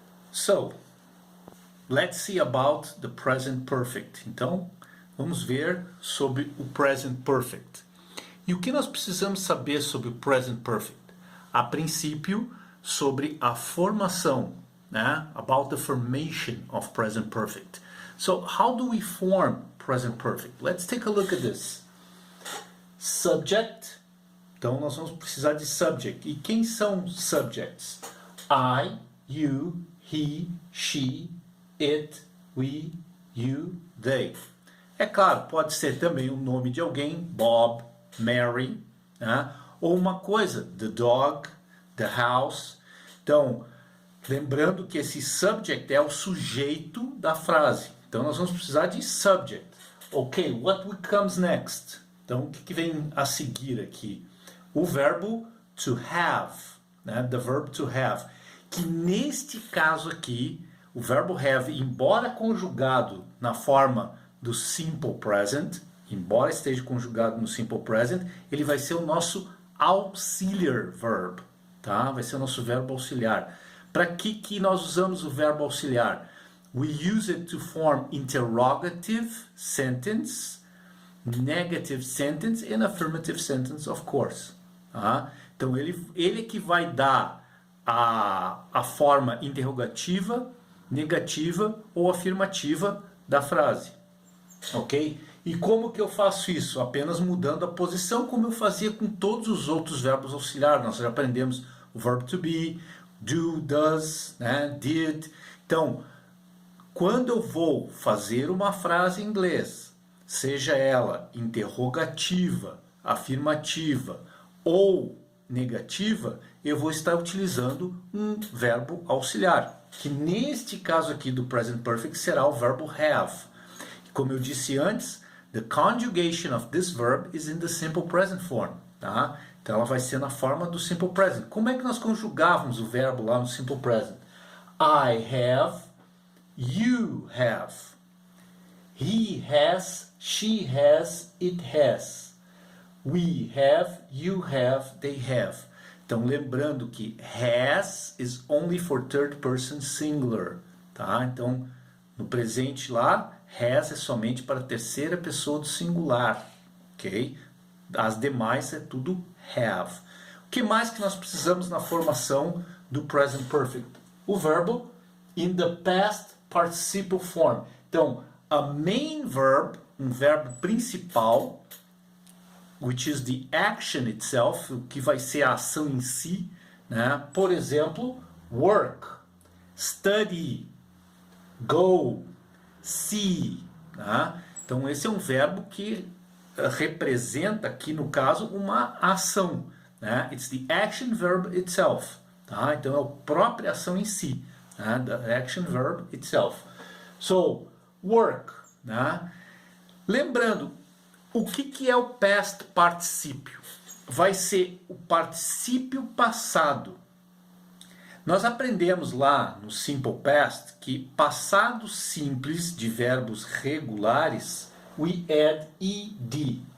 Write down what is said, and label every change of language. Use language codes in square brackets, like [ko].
[en] So, let's see about the present perfect. [pt] Então, vamos ver sobre o present perfect. E o que nós precisamos saber sobre o present perfect? A princípio, sobre a formação, né? [en] About the formation of present perfect. So, how do we form present perfect? Let's take a look at this. Subject. [pt] Então, nós vamos precisar de subject. E quem são subjects? [en] I, you, he, she, it, we, you, they. [pt] É claro, pode ser também o nome de alguém, Bob, Mary, né? Ou uma coisa, [en] the dog, the house. [pt] Então, lembrando que esse subject é o sujeito da frase. Então, nós vamos precisar de subject. [en] Ok, what comes next? [pt] Então, o que vem a seguir aqui? O verbo to have. né, [en] the verb to have, [pt] que neste caso aqui, o verbo have, embora conjugado na forma do simple present, embora esteja conjugado no simple present, ele vai ser o nosso auxiliar verb, tá? Vai ser o nosso verbo auxiliar. Para que nós usamos o verbo auxiliar? [en] We use it to form interrogative sentence, negative sentence and affirmative sentence, of course. [pt] Tá? Então ele que vai dar a forma interrogativa, negativa ou afirmativa da frase. Ok? E como que eu faço isso? Apenas mudando a posição, como eu fazia com todos os outros verbos auxiliares. Nós já aprendemos o verbo to be, do, does, né? Did. Então, quando eu vou fazer uma frase em inglês, seja ela interrogativa, afirmativa ou negativa, eu vou estar utilizando um verbo auxiliar, que neste caso aqui do present perfect será o verbo have. Como eu disse antes, [en] the conjugation of this verb is in the simple present form, tá? [pt] Então ela vai ser na forma do simple present. Como é que nós conjugávamos o verbo lá no simple present? [en] I have, you have. He has, she has, it has. We have, you have, they have. [pt] Então lembrando que [en] has is only for third person singular, tá? [pt] Então no presente lá, has é somente para a terceira pessoa do singular, ok? As demais é tudo have. O que mais que nós precisamos na formação do present perfect? O verbo [en] in the past participle form. [pt] Então, [en] a main verb, [pt] um verbo principal, [en] which is the action itself, [pt] que vai ser a ação em si, né? Por exemplo, work, study, go, see. Tá? Então esse é um verbo que representa aqui no caso uma ação, né? [en] It's the action verb itself, tá? [pt] Então é a própria ação em si, né? [en] The action verb itself. [pt] So work, né? Lembrando, o que é o past particípio? Vai ser o particípio passado. Nós aprendemos lá no Simple Past que passado simples de verbos regulares, [en] we add ed.